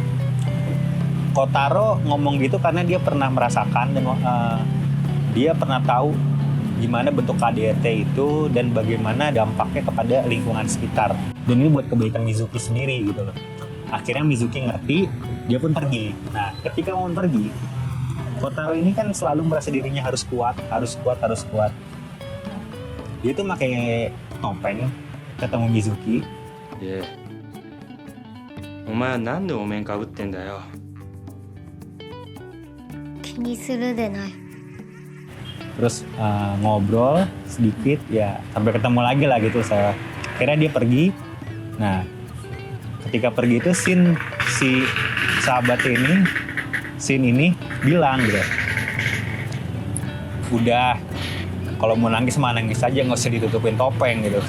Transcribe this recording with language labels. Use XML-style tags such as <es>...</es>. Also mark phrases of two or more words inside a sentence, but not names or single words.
<id>Kotaro ngomong gitu karena dia pernah merasakan dan dia pernah tahu gimana bentuk KDRT itu dan bagaimana dampaknya kepada lingkungan sekitar. Dan ini buat kebaikan Mizuki sendiri gitu loh. Akhirnya Mizuki ngerti, dia pun pergi. Nah, ketika mau pergi, Kotaro ini kan selalu merasa dirinya harus kuat. Dia tuh pakai topeng ketemu Mizuki.</id> <ja>で、お前はなんでお面かぶってんだよ。気にするでない。</ja> <id>Terus ngobrol sedikit ya, sampai ketemu lagi lah gitu. Saya kira dia pergi. Nah ketika pergi itu si sahabat ini, Shin ini bilang gitu, udah kalau mau nangis mah nangis aja, nggak usah ditutupin topeng gitu.</id>